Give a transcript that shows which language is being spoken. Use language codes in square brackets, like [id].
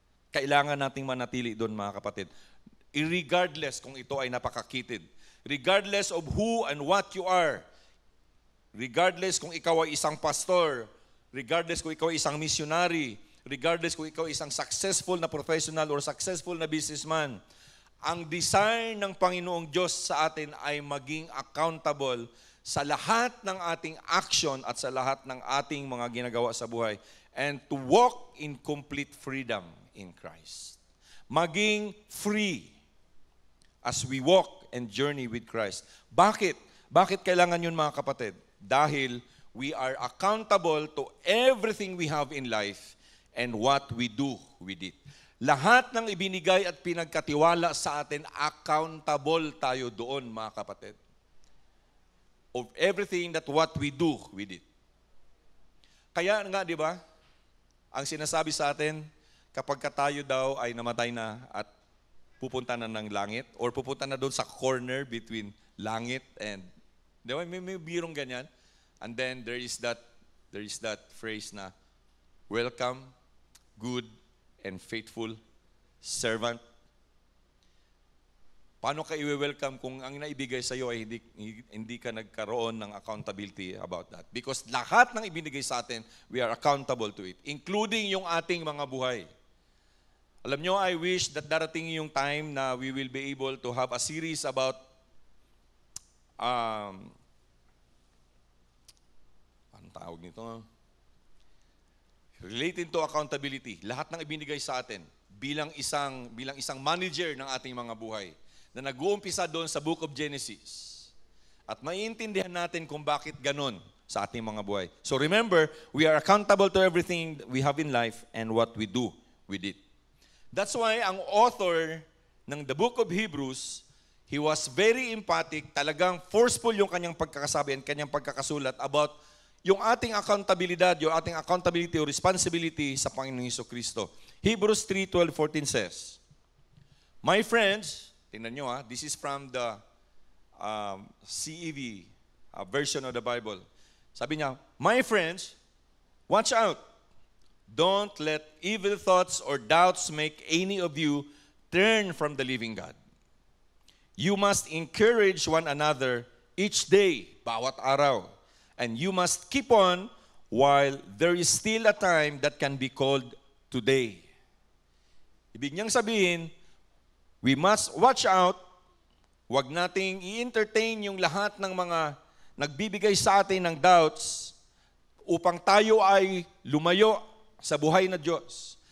[tl] Kailangan nating manatili doon mga kapatid. Irregardless kung ito ay napakakitid. [en] Regardless of who and what you are. Regardless [tl] kung ikaw ay isang pastor. Regardless kung ikaw ay isang missionary. Regardless kung ikaw ay isang successful na professional or successful na businessman. Ang desire ng Panginoong Diyos sa atin ay maging accountable sa lahat ng ating action at sa lahat ng ating mga ginagawa sa buhay [en] and to walk in complete freedom in Christ. Maging free as we walk and journey with Christ. [tl] Bakit? Bakit kailangan yun mga kapatid? Dahil [en] we are accountable to everything we have in life and what we do with it. [tl] Lahat ng ibinigay at pinagkatiwala sa atin, accountable tayo doon, mga kapatid. [en] Of everything that what we do with it. [tl] Kaya nga, di ba, ang sinasabi sa atin, kapag tayo daw ay namatay na at pupunta na ng langit, or pupunta na doon sa corner between langit and, di ba, may birong ganyan. [en] And then there is that phrase na, welcome, good, and faithful servant. [tl] Paano ka i-welcome kung ang naibigay sa iyo ay hindi ka nagkaroon ng accountability about that? Because lahat ng ibinigay sa atin, [en] we are accountable to it, [tl] including yung ating mga buhay. [en] Alam nyo, I wish that [tl] darating yung [en] time na we will be able to have a series about [tl] anong tawag nito? Related to accountability, lahat ng ibinigay sa atin bilang isang manager ng ating mga buhay na nag-uumpisa doon sa Book of Genesis. At maiintindihan natin kung bakit ganon sa ating mga buhay. [en] So remember, we are accountable to everything we have in life and what we do with it. That's why ang author ng the Book of Hebrews, he was very emphatic, talagang forceful [tl] yung kanyang pagkakasabi [en] and [tl] kanyang pagkakasulat [en] about yung ating accountability o responsibility [tl] sa Panginoong Jesucristo. [en] Hebrews 3:12-14 says, my friends, [tl] tingnan nyo [en] this is from the CEV version of the Bible. Sabi niya, my friends, watch out. Don't let evil thoughts or doubts make any of you turn from the living God. You must encourage one another each day, [tl] bawat araw. [en] And you must keep on while there is still a time that can be called today. [tl] Ibig niyang sabihin, [en] we must watch out. [tl] Huwag nating i-entertain yung lahat ng mga nagbibigay sa atin ng doubts upang tayo ay lumayo sa buhay na Diyos.